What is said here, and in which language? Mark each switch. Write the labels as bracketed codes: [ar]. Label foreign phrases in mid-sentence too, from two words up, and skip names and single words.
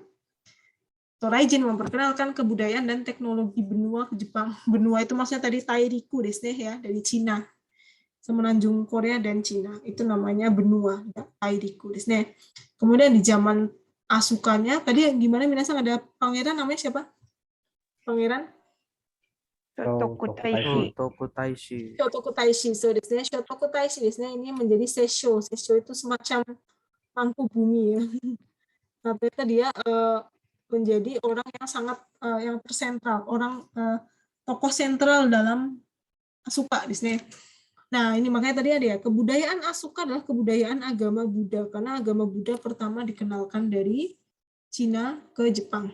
[id] Toraijin memperkenalkan kebudayaan dan teknologi benua ke Jepang. Benua itu maksudnya tadi [ja] 大陸です [id] ya, dari Cina. Semenanjung Korea dan Cina. Itu namanya benua, ya, [ja] 大陸です. [id] Kemudian di zaman Asukanya, tadi gimana Minasang, ada pangeran namanya siapa? Pangeran? Shotoku Taishi. Shotoku Taishi. [ja] 聖徳太子。そうです、聖徳太子です, [id] ini menjadi seisho. Seisho itu semacam mangku bumi ya. Tapi dia menjadi orang yang sangat yang tersentral, orang tokoh sentral dalam Asuka di sini. Nah, ini makanya tadi ada ya, kebudayaan Asuka adalah kebudayaan agama Buddha, karena agama Buddha pertama dikenalkan dari Cina ke Jepang.